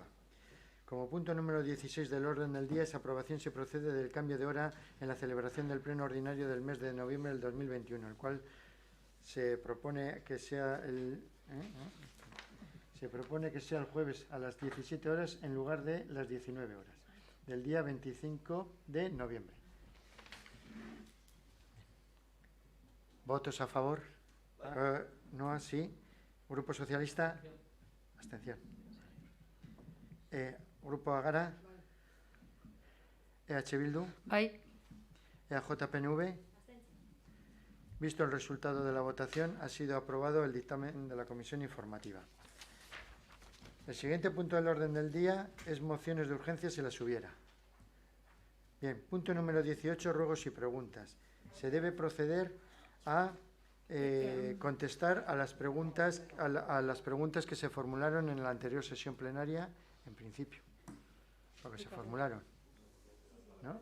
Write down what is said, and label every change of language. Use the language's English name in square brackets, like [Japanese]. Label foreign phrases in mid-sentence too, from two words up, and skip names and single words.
[Spanish] Como punto número 16 del orden del día, esa aprobación se procede del cambio de hora en la celebración del pleno ordinario del mes de noviembre del 2021, el cual se propone que sea el jueves a las 17 horas en lugar de las 19 horas, del día 25 de noviembre. ¿Votos a favor? No, así. ¿Grupo Socialista? Abstención. ¿Grupo Ágara? EH Bildu. Bai. EAJ-PNV. Visto el resultado de la votación, ha sido aprobado el dictamen de la Comisión Informativa. El siguiente punto del orden del día es mociones de urgencia si las hubiera. Bien, punto número 18, ruegos y preguntas. Se debe proceder a contestar a las preguntas que se formularon en la anterior sesión plenaria, en principio, lo que se formularon, ¿no?